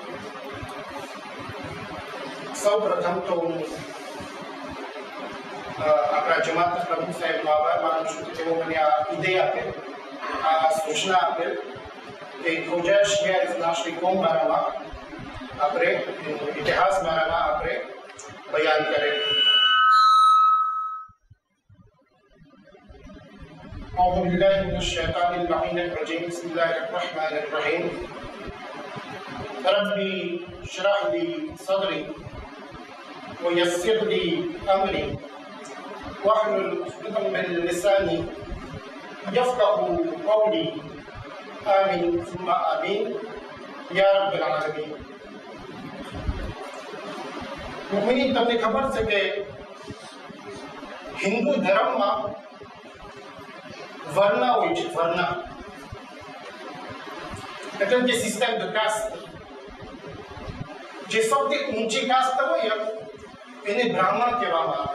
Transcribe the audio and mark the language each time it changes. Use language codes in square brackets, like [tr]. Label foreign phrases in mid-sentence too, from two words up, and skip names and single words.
[gu] સૌ પ્રથમ તો આપણા જમાતના પ્રમુખ સાહેબનો આભાર માનું છું કે તેઓ મને આ વિધેય આપેલ, આ સૂચના આપેલ કે ખોજા શિયા ઇસના શ્રી કોમ બારામાં આપણે ઇતિહાસ બારામાં આપણે બયાન કરેલ. [ar] أعوذ بالله من الشيطان اللعين الرجيم. بسم الله الرحمن الرحيم. ربي اشرح لي صدري ويسر لي أمري واحلل عقدة من لساني يفقهوا قولي آمين ثم آمين يا رب العالمين. [gu] मुमिनीन તમને ખબર છે કે હિન્દુ ધર્મમાં વર્ણ હોય છે. વર્ણ એટલે કે [en] system the caste. [gu] જે સૌથી ઊંચી કાસ્ટ હોય એને બ્રાહ્મણ કહેવામાં આવે.